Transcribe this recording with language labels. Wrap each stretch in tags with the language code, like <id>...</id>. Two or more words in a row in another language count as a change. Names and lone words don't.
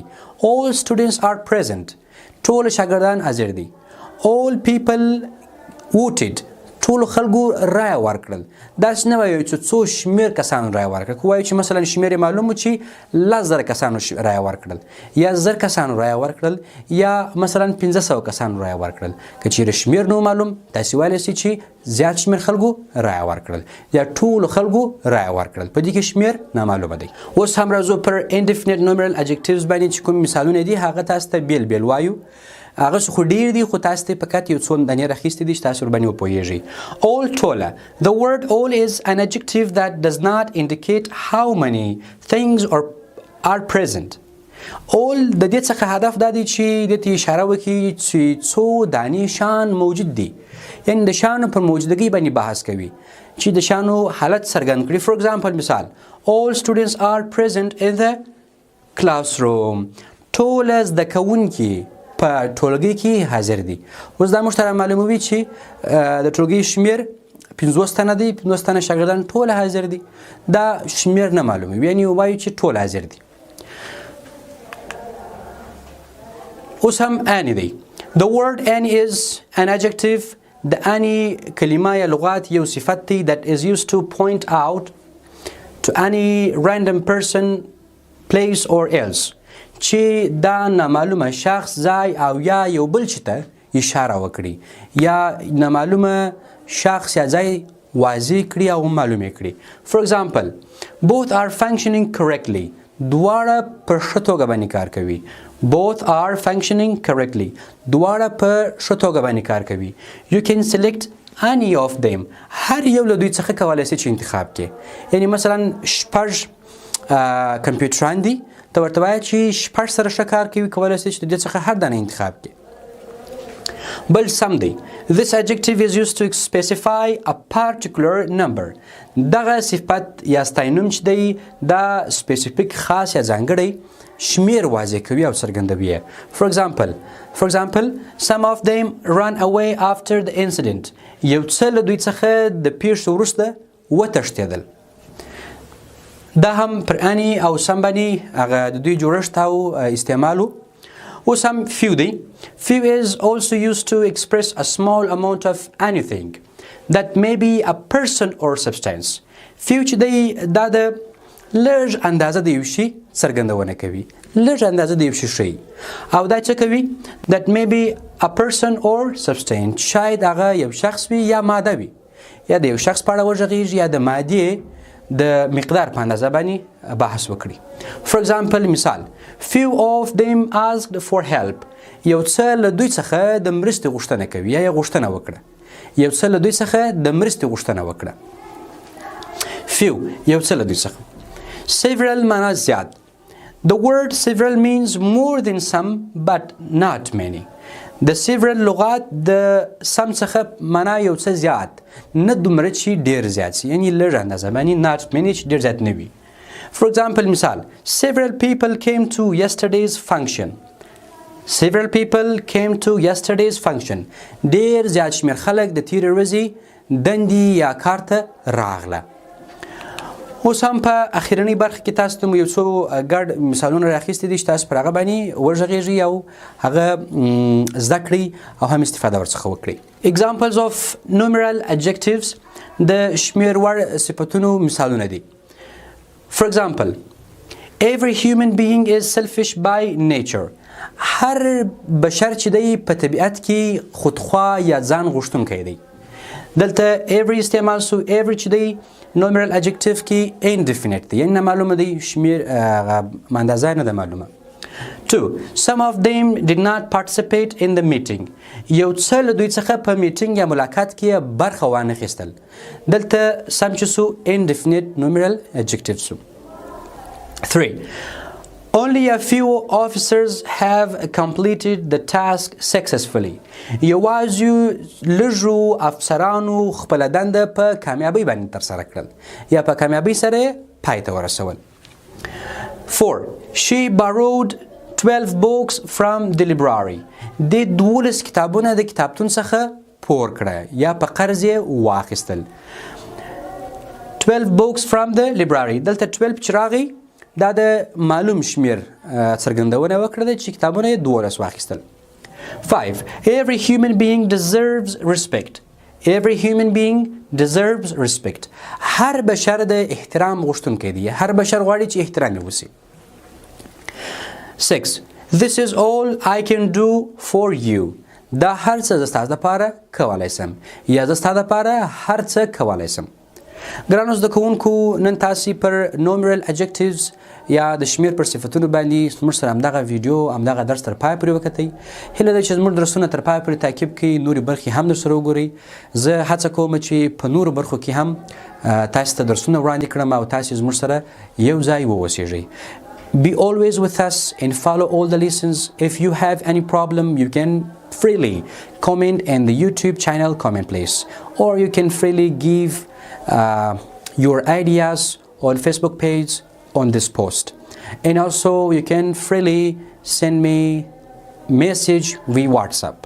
<en>all students are present.</en> <ps>ټول شاګردان حاضر دي.</ps> <en>all people voted.</en> <ps>ټولو خلکو رایه ورکړل. داسې نه وایو چې څو شمېر کسانو رایه ورکړل. که وایو چې مثلا شمېر یې معلوم و چې 10,000 کسانو رایه ورکړل یا 1000 کسانو رایه ورکړل یا مثلا 500 کسانو رایه ورکړل. که چیرې شمېر نو معلوم تاسې ویلی سئ چې زیات شمېر خلکو رایه ورکړل یا ټولو خلکو رایه ورکړل. په دې کې شمېر نامعلومه دی. اوس هم راځو پر</ps> <en>indefinite numeral adjectives</en> <ps>باندې چې کوم مثالونه دي هغه تاسو ته بیل بیل وایو. هغه خو ډیر دي خو تاسو ته فقط یو څو دانې راخیستې دي چې تاسو ورباندې وپوهیږئ. all ټوله.</ps> <en>The word all is an adjective that does not indicate how many things are present.</en> <ps>all د دې څخه هدف دا دی چې دې ته اشاره وکړي چې څو دانې شان موجود دي یعنی د شانو پر موجودګۍ باندې بحث کوي چې د شانو حالت څرګند کړي.</ps> <en>For example مثال all students are present in the classroom.</en> <ps>ټول زده کوونکي په ټولګي کې حاضر دي. اوس دا موږ ته معلوموي چې د ټولګي شمېر 50 تنه دي 50 تنه شاګردان ټول حاضر دي. دا شمېر نه معلوموي یعنی وایو چې ټول حاضر دي. اوس هم any دی.</ps> <en>The word any is an adjective.</en> <ps>د any کلمه یا لغات یو صفت دی</ps> <en>that is used to point out to any random person, place or else.</en> <ps>چې دا نامعلومه شخص ځای او یا یو بل شي ته اشاره وکړي یا نامعلومه شخص یا ځای واضح کړي او معلومه کړي.</ps> <en>For example both are functioning correctly.</en> <ps>دواړه په ښه توګه باندې کار کوي.</ps> <en>both are functioning correctly.</en> <ps>دواړه په ښه توګه باندې کار کوي.</ps> <en>You can select any of them.</en> <ps>هر یو له دوی څخه کولی شي چې انتخاب کړي. یعنی مثلا شپږ کمپیوټران دي ته ورته وایه چې شپږ سره ښه کار کوي کولی شي چې د دې څخه هر دانه انتخاب کړي. بل سم دی.</ps> <en>This adjective is used to specify a particular number.</en> <ps>دغه صفت یا ستاینوم چې دی دا سپیسیفیک خاص یا ځانګړی شمیر واضح کوي او څرګندوي.</ps> <en>For example some of them ran away after the incident.</en> <ps>یو څه له دوی څخه د پیښې وروسته وتښتېدل. دا هم پر any او some باندې هغه د دوی جوړښت او استعمالو. اوس هم few دی.</ps> <en>Few is also used to express a small amount of anything that may be a person or substance.</en> <ps>Few چې دی دا د لږ اندازه د یو شي څرګندونه کوي. لږ اندازه د یو شي ښیي او دا څه کوي</ps> <en>that may be a person or substance.</en> <ps>شاید هغه یو شخص وي یا ماده وي یا د یو شخص په اړه وغږیږي یا د مادې د مقدار په اندازه باندې بحث وکړي.</ps> <en>For example مثال few of them asked for help.</en> <ps>یو څه له دوی څخه د مرستې غوښتنه کوي یا غوښتنه وکړه. یو څه له دوی څخه د مرستې غوښتنه وکړه. few یو څه له دوی څخه. several معنا زیات.</ps> <en>The word several means more than some but not many.</en> <ps>د several لغات د سم څخه معنا یو څه زیات نه دومره چې ډیر زیات شي یعنی لږ اندازه باندې</ps> <en>not many</en> <ps>چې ډیر زیات نه وي.</ps> <en>For example مثال several people came to yesterday's function. Several people came to yesterday's function.</en> <ps>ډیر زیات شمېر خلک د تېرې ورځې دندې یا کار ته راغله. اوس هم په اخرنۍ برخه کې تاسو ته مو یو څو ګډ مثالونه راخیستي دي چې تاسو پر هغه باندې وغږیږئ او هغه زده کړئ او هم استفاده ورڅخه وکړئ.</ps> <en>Examples of numeral adjectives</en> <ps>د شمېر وړ صفتونو مثالونه دي.</ps> <en>For example every human being is selfish by nature.</en> <ps>هر بشر چې دی په طبیعت کې خودخواه یا ځان غوښتونکی دی. دلته every استعمال سو every چې دی</ps> <en>numeral adjective</en> <ps>کې indefinite دی یعنی نه معلومه دی شمیر اندازه نه ده معلومه. 2.</ps> <en>Some of them did not participate in the meeting.</en> <ps>یو څه له دوی څخه په میټینګ یا ملاقات کې برخه وانه خیستل. دلته سم چې سو</ps> <en>indefinite numeral adjective</en> <ps>سو. 3.</ps> <en>Only a few officers have completed the task successfully.</en> <ps>یوازې لږو افسرانو خپله دنده په کامیابۍ باندې ترسره کړل یا په کامیابۍ سره پای ته ورسول. 4.</ps> <en>She borrowed 12 books from the library.</en> <ps>د 12 کتابونه د کتابتون څخه پور کړه یا په قرض یې واخیستل.</ps> <en>12 books from the library.</en> <ps>دلته 12 چې راغی دا د معلوم شمیر څرګندونه وکړه چې کتابونه یې 12 واخیستل. 5.</ps> <en>Every human being deserves respect. Every human being deserves respect.</en> <ps>هر بشر د احترام غوښتونکی دی. هر بشر غواړي چې احترام یې وسي. 6.</ps> <en>This is all I can do for you.</en> <ps>دا هر څه زه ستاسو لپاره کولی سم یا زه ستاسو لپاره هر څه کولی سم. ګرانو زده کوونکو نن تاسي پر</ps> <en>numeral adjectives</en> <ps>یا د شمیر پر صفتونو باندې زموږ سره همدغه ویډیو همدغه درس تر پای پورې وکتئ. هیله ده چې زموږ درسونه تر پای پورې تعقیب کړئ نورې برخې هم درسره وګورئ. زه هڅه کوم چې په نورو برخو کې هم تاسو ته درسونه وړاندې کړم او تاسې زموږ سره یو ځای واوسیږئ.</ps> <en>Be always with us and follow all the lessons. If you have any problem, you can freely comment in the YouTube channel comment place, or you can freely give your ideas on Facebook page on this post, and also you can freely send me message via WhatsApp.</en>